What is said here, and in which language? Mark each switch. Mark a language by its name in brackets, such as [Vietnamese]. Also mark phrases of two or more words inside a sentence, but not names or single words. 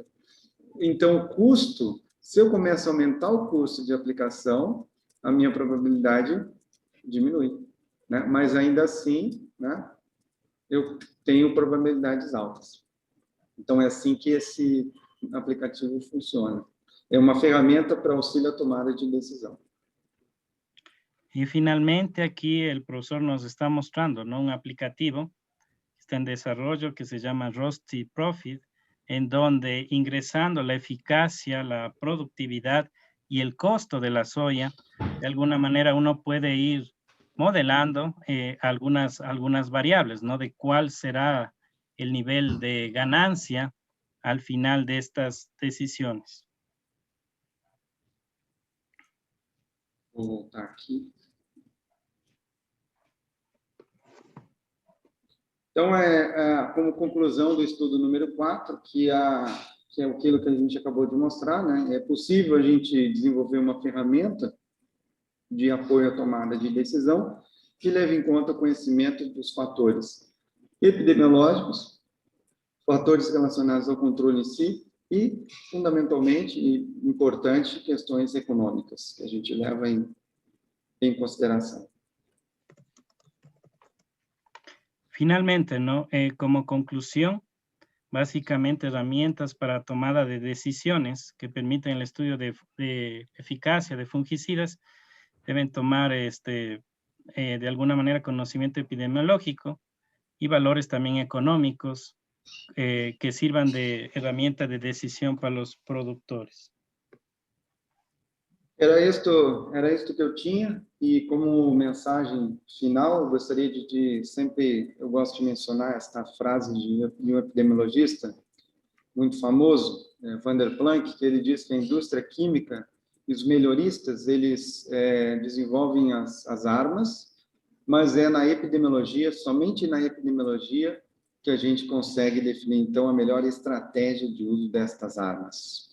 [Portuguese] Então, o custo, se eu começo a aumentar o custo de aplicação, a minha probabilidade diminui, né? Mas ainda assim, né, eu tenho probabilidades altas. Então, é assim que esse aplicativo funciona. É uma ferramenta para auxílio à tomada de decisão. [Spanish] Y finalmente aquí el profesor nos está mostrando, ¿no? Un aplicativo que está en desarrollo que se llama Rusty Profit, en donde ingresando la eficacia, la productividad y el costo de la soya, de alguna manera uno puede ir modelando algunas variables, ¿no? De cuál será el nivel de ganancia al final de estas decisiones. [Portuguese] Vou voltar aqui. Então, como conclusão do estudo número 4, que é aquilo que a gente acabou de mostrar, né? É possível a gente desenvolver uma ferramenta de apoio à tomada de decisão que leve em conta o conhecimento dos fatores epidemiológicos, fatores relacionados ao controle em si e, fundamentalmente e importante, questões econômicas, que a gente leva em consideração. [Spanish] Finalmente, ¿no? Como conclusión, básicamente herramientas para tomada de decisiones que permiten el estudio de eficacia de fungicidas deben tomar de alguna manera conocimiento epidemiológico y valores también económicos que sirvan de herramienta de decisión para los productores. [Portuguese] Era isto que eu tinha, e como mensagem final, eu gostaria eu gosto de mencionar esta frase de um epidemiologista muito famoso, Vander Planck, que ele diz que a indústria química e os melhoristas, eles desenvolvem as armas, mas é na epidemiologia, somente na epidemiologia, que a gente consegue definir, então, a melhor estratégia de uso destas armas.